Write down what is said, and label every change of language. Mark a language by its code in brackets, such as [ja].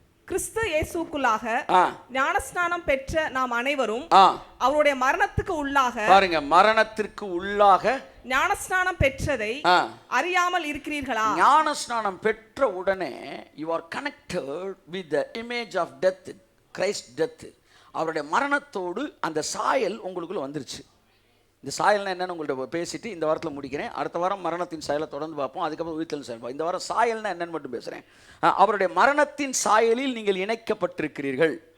[ta] கிறிஸ்து இயேசுவுக்குள்ளாக ஞானஸ்நானம் பெற்ற நாம் அனைவரும் அவருடைய மரணத்துக்கு உள்ளாக, பாருங்க, மரணத்திற்கு உள்ளாக ஞானஸ்நானம் பெற்றதை அறியாமல் இருக்கிறீர்களா? ஞானஸ்நானம் பெற்ற உடனே [en] you are connected with the image of death, Christ death. [ta] அவருடைய மரணத்தோடு அந்த சாயல் உங்களுக்குள்ள வந்துருச்சு. இந்த சாயல்னா என்னன்னு உங்கள்ட்ட பேசிட்டு இந்த வாரத்தில் முடிக்கிறேன். அடுத்த வாரம் மரணத்தின் சாயலை தொடர்ந்து பார்ப்போம். அதுக்கப்புறம் உயிர்த்தெழுதல் சாயல். இந்த வாரம் சாயல்னா என்னன்னு மட்டும் பேசுகிறேன். அவருடைய மரணத்தின் சாயலில் நீங்கள் இணைக்கப்பட்டிருக்கிறீர்கள்.